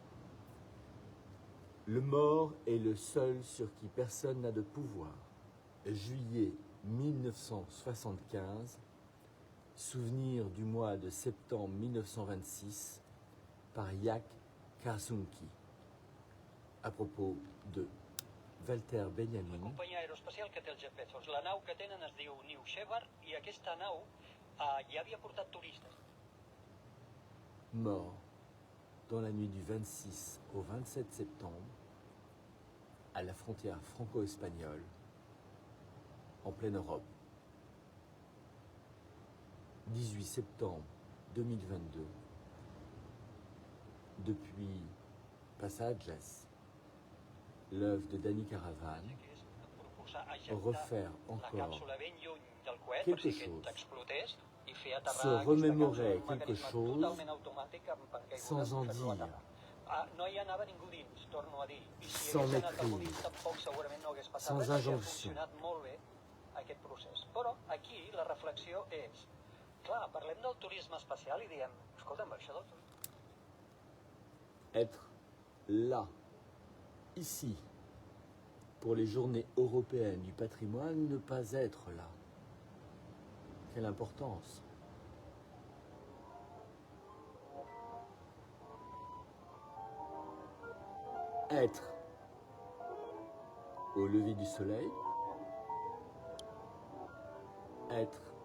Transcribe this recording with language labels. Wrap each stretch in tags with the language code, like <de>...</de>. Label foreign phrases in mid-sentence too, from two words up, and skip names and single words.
<fr>Le mort est le seul sur qui personne n'a de pouvoir. Juillet 1975, souvenir du mois de septembre 1926 par Yak Karsunki. À propos de Walter Benjamin.</fr> <ca>La companyia aeroespacial que té els jet Bezos. La nau que tenen es diu New Shepard i aquesta nau ja havia portat turistes.</ca> <fr>Mort dans la nuit du 26 au 27 septembre à la frontière franco-espagnole en pleine Europe. 18 septembre 2022, depuis Passages, l'œuvre de Danny Caravan, refaire encore quelque chose, se remémorer quelque chose sans en dire, sans maîtrise, sans injonction.</fr> <ca>Aquest procés. Però aquí la reflexió és, clar, parlem del turisme espacial i diem, escolta'm, això del turisme...</ca> <fr>Être là, ici, pour les journées européennes du patrimoine, ne pas être là. Quelle importance. Être au lever du soleil, être</fr>